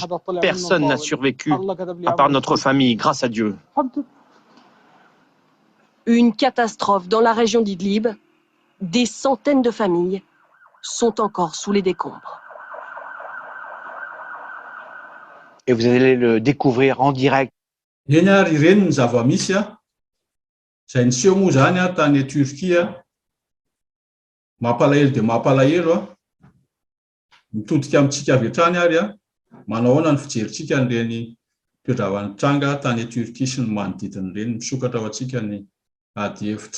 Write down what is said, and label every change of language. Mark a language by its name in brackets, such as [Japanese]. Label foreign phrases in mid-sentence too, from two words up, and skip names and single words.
[French] Personne n'a survécu, à part notre famille, grâce à Dieu. Une catastrophe dans la région d'Idlib. Des centaines de familles sont encore sous les décombres. Et vous allez le découvrir en direct. [Malagasy] Eny ary ireny ny zava-misy izay niseho moa zany tany Turquie mampalahelo dia mampalahelo mitodika amintsika avy hatrany ary manao ahoana ny fijerintsika n'ireny toe-dravan'ny tany Turquie sy ny manodidina ireny misokatra ao antsika ny ady hevitra.